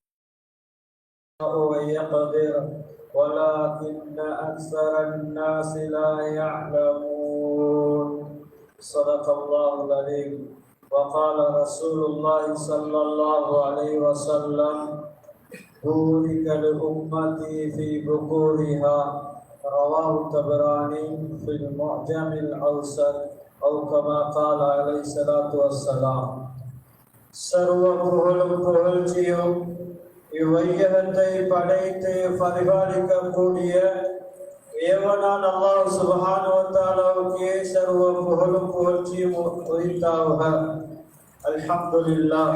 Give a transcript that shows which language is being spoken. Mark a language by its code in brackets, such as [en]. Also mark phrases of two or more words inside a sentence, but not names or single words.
[ar] ويقدر ولكن أكثر الناس لا يعلمون صدق الله العظيم وقال رسول الله صلى الله عليه وسلم بورك لأمتي في بكورها رواه الطبراني في المعجم الأوسط أو كما قال عليه الصلاة والسلام [ta] சர்வ புகழும் புகழ்ச்சியும் இவ்வையகத்தை படைத்து பரிபாலிக்கக்கூடிய ஏவனான் அல்லாஹ் சுப்ஹானஹு வ தஆலாவுக்கே சர்வ புகழும் புகழ்ச்சியும் உரித்தாகுக. [ar] அல்ஹம்துலில்லாஹ்.